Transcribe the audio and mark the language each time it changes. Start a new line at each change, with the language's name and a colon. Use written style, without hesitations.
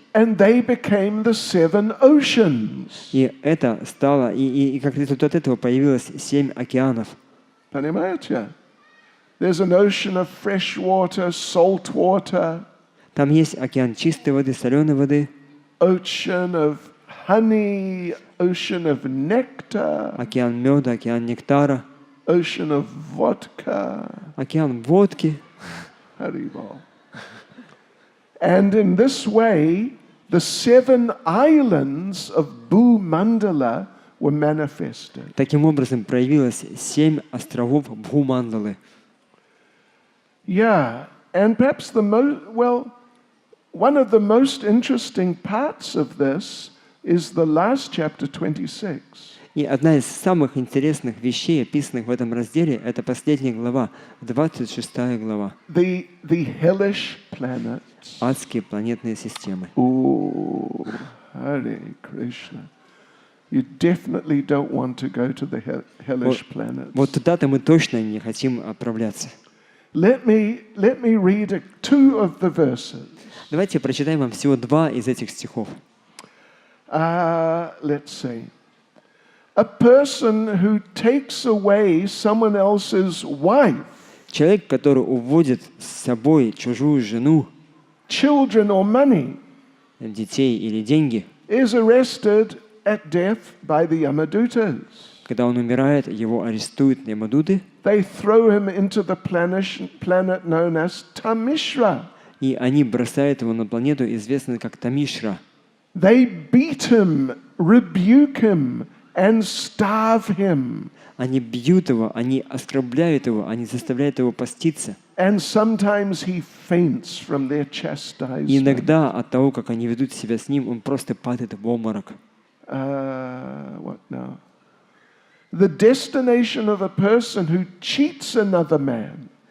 English: And they became the 7 oceans.
Russian: И это стало, и как результат этого появилось 7 океанов. Понимаете?
English: There's an ocean of fresh water, salt water.
Russian: Там есть океан чистой воды, соленой воды.
English: Ocean of honey, ocean of nectar.
Russian: Океан меда, океан нектара.
English: Ocean of vodka.
Russian: Океан водки.
English: Haribol. And in this way, the 7 islands of Bhumandala were manifested.
Russian: Таким образом проявилось 7 островов Бхумандалы.
English: Yeah, and perhaps one of the most interesting parts of this is the last chapter 26.
Russian: И одна из самых интересных вещей, описанных в этом разделе, это последняя глава, 26 глава.
English: The hellish planets.
Russian: Адские планетные системы.
English: Oh, Hare Krishna. You definitely don't want to go to the hellish planets.
Russian: Вот туда-то мы точно не хотим отправляться.
English: Let me read 2 of the verses.
Russian: Давайте прочитаем вам всего 2 из этих стихов.
English: Let's see. A person who takes away someone else's wife,
Russian: Человек, который уводит с собой чужую жену,
English: children or money,
Russian: детей или деньги,
English: is arrested at death by the Yamadutas.
Russian: когда он умирает, его арестуют Ямадуты,
English: They throw him into the planet known as Tamishra.
Russian: и они бросают его на планету, известную как Тамишра.
English: They beat him, rebuke him, and starve him.
Russian: Они бьют его, они оскорбляют его, они заставляют его поститься.
English: And sometimes he faints from their
Russian: И
English: chastisement.
Russian: иногда от того, как они ведут себя с ним, он просто падает в обморок.
English: What now? The destination of a person who cheats another man.